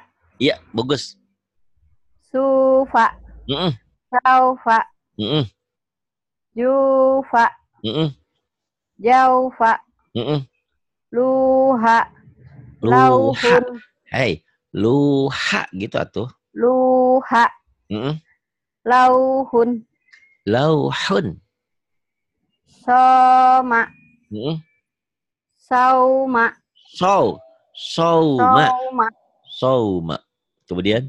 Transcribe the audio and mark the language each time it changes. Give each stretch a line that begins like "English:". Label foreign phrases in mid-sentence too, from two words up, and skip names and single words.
Indonesian: Iya, bagus.
Arabic: Sufa. Saufa. Jufa. Jaufa. Luha. Lauhun.
Sundanese: Hei, luha gitu atuh.
Arabic: Luha. Lauhun. Lauhun. Soma. Sauma. Sauma.
Indonesian: Kemudian?